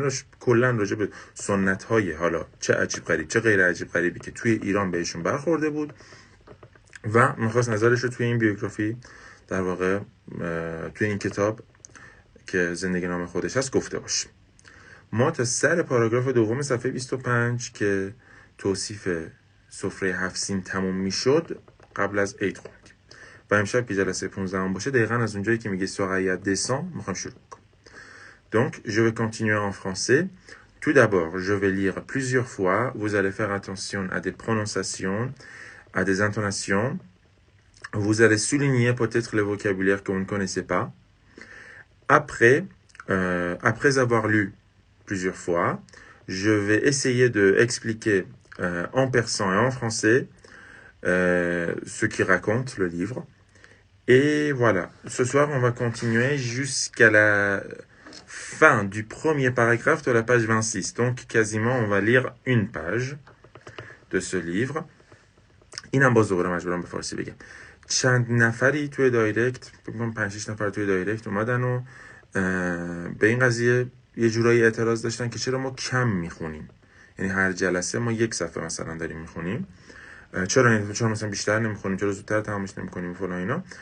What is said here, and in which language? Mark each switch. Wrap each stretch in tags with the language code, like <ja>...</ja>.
<fa>این کلا راجع به سنت های حالا چه عجیب غریب چه غیر عجیب غریبی که توی ایران بهشون برخورده بود و میخواست نظرش رو توی این بیوگرافی در واقع توی این کتاب که زندگی نام خودش هست گفته باشه. ما تا سر پاراگراف دوم صفحه 25 که توصیف سفره 7 سین تموم میشد قبل از عید خوندیم و امشب که جلسه 15 باشه دقیقاً از اونجایی که میگه</fa> <fr>Soraya descend</fr> <fa>میخوام شروع کنم.</fa> <fr>Donc je vais continuer en français. Tout d'abord, je vais lire plusieurs fois. Vous allez faire attention à des prononciations, à des intonations. Vous allez souligner peut-être le vocabulaire que vous ne connaissez pas. Après avoir lu plusieurs fois, je vais essayer d'expliquer en persan et en français ce qui raconte le livre. Et voilà, ce soir on va continuer jusqu'à la fin du premier paragraphe de la page 26. Donc quasiment on va lire une page de ce livre.</fr> <fa>اینم باز دوباره مجبورم به فارسی بگم. چند نفری توی دایرکت، بگم 5-6 نفر توی دایرکت اومدن و به این قضیه یه جورایی اعتراض داشتن که چرا ما کم میخونیم. یعنی هر جلسه ما یک صفحه مثلا داریم میخونیم. چرا مثلا بیشتر نمیخونیم، چرا زودتر تمامش نمیکنیم فلان اینا.</fa>